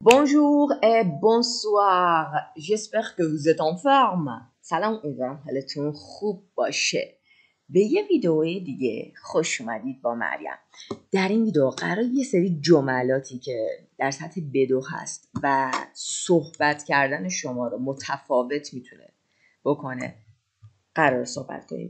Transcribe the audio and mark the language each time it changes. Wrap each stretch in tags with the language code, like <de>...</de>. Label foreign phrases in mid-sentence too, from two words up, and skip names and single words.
<fr>Bonjour et bonsoir. J'espère que vous êtes en forme.</fr> <fa>سلام، امیدوارم حالتون خوب باشه. به یه ویدئوی دیگه خوش اومدید با مریم. در این ویدئو قرار یه سری جملاتی که در سطح بدو هست و صحبت کردن شما رو متفاوت میتونه بکنه قرار صحبت کنیم.</fa>